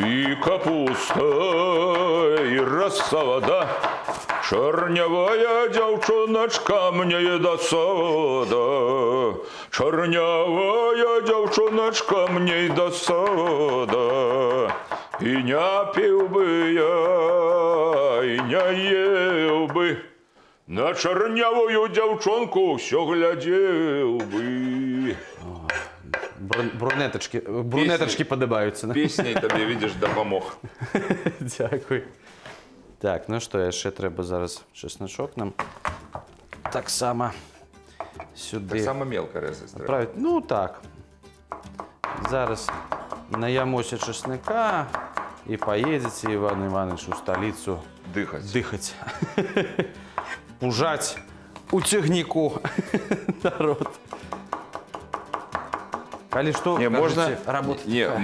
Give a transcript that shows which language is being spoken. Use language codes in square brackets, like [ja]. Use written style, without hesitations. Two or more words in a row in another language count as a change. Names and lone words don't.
[be] І капуста, і рассада, чорнявая дзяўчыначка мне да сада, чорнявая дзяўчыначка мне да сада, і не піў бы я, і не еў бы, на чорнявую дзяўчонку ўсё глядзеў бы. Брунетачкі падабаюцца. Песняй табе, видиш, дапамог. [uk] Дякую. [be] Так, ну што, яшчэ трэба зараз чесночок нам таксама сюды. [uk] Так само [ru] мелко резать [uk] треба. [ru] Править. Ну так. [be] Зараз наямося чеснока і поедете, Іван Іванович, у столицу дыхать. Пужать у цягніку народ. Калі што, Не, кажаце, работа такая.